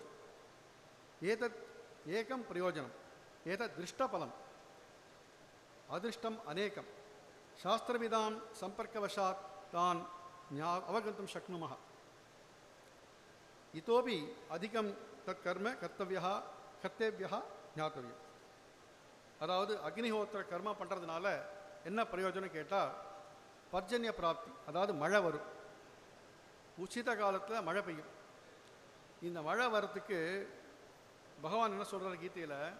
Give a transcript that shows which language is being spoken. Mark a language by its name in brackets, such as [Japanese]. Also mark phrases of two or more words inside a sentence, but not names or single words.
[Sanskrit] एतत् एकं प्रयोजनम्। एतत् दृष्टफलम्। अदृष्टम् अनेकं। शास्त्रविदां सम्पर्कवशात् तान् अवगन्तुं शक्नुमः। इतोपि अधिकं तत्कर्म कर्तव्यः ज्ञातव्यम्. [Tamil] அதாவது அக்னிஹோத்திர கர்மம் பண்ணுறதுனால என்ன பிரயோஜனம் கேட்டால், [Sanskrit] पर्जन्य प्राप्ति, [Tamil] அதாவது மழை வரும். உச்சித காலத்தில் மழை பெய்யும். இந்த மழை வரத்துக்கு பகவான் என்ன சொல்கிறார் கீதையில்?